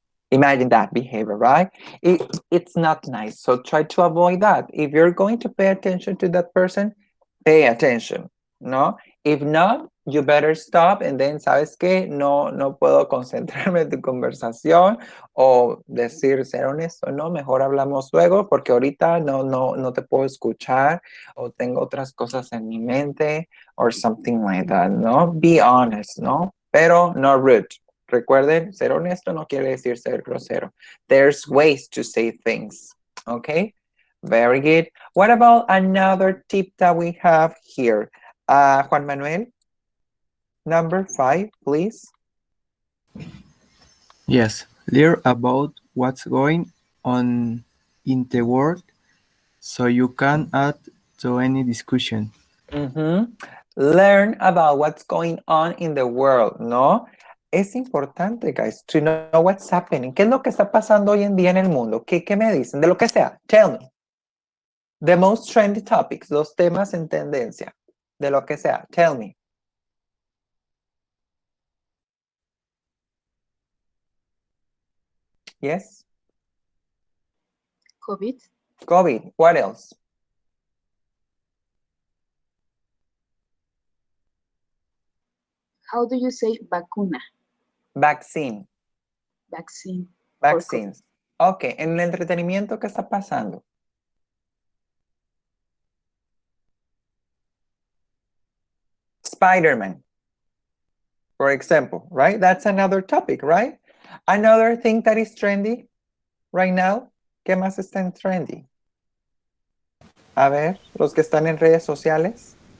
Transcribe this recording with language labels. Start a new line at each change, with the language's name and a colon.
English: Imagine that behavior, right? It's not nice. So try to avoid that. If you're going to pay attention to that person, pay attention, ¿no? If not, you better stop and then,
Spanish: ¿sabes qué? No puedo concentrarme en tu conversación o decir, ser honesto, no, mejor hablamos luego porque ahorita no te puedo escuchar o tengo otras cosas en mi mente
English: or something like that,
Spanish: ¿no?
English: Be honest,
Spanish: ¿no? Pero no rude. Recuerden, ser honesto no quiere decir ser grosero.
English: There's ways to say things, okay? Very good. What about another tip that we have here? Juan Manuel, number 5, please. Yes, learn about what's going on in the world so you can add to any discussion. Learn about what's going on in the world, ¿no?
Spanish: Es importante,
English: guys, to know what's happening.
Spanish: ¿Qué es lo que está pasando hoy en día en el mundo? ¿Qué me dicen? De lo que sea.
English: Tell me. The most trendy topics,
Spanish: los temas en tendencia. De lo que sea.
English: Tell me. Yes? COVID. What else? How do you say vacuna? Vaccine. Vaccines.
Spanish: Ok, en el entretenimiento, ¿qué está pasando?
English: Spider-Man, for example, right? That's another topic, right? Another thing that is trendy right now.
Spanish: ¿Qué más está en trendy? A ver, los que están en redes sociales.